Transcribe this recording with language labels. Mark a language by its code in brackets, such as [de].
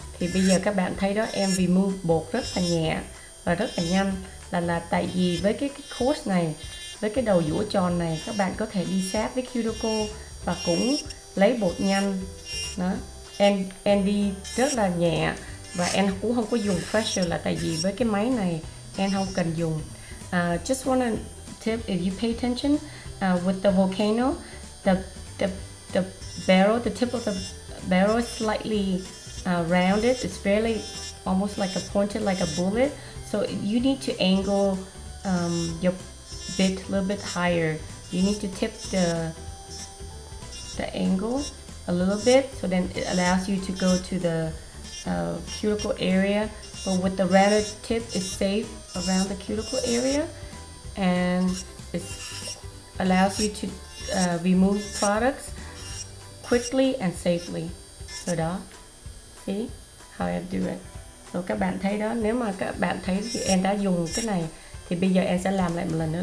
[vi] Thì bây giờ các bạn thấy đó, em remove bột rất là nhẹ và rất là nhanh, là tại vì với cái coarse này, với cái đầu dũa tròn này, các bạn có thể đi sát với cuticle và cũng lấy bột nhanh đó. Em đi rất là nhẹ và em cũng không có dùng pressure, là tại vì với cái máy này em không cần dùng. [en] Just wanna tip, if you pay attention, with the Volcano, the barrel, the tip of the barrel is slightly rounded. It's fairly almost like a pointed, like a bullet. So you need to angle your bit a little bit higher. You need to tip the angle a little bit, so then it allows you to go to the cuticle area. But with the rounded tip, it's safe around the cuticle area, and it allows you to remove products quickly and safely. So đó, see how I do it. [vi] So các bạn thấy đó, nếu mà các bạn thấy thì em đã dùng cái này, thì bây giờ em sẽ làm lại một lần nữa.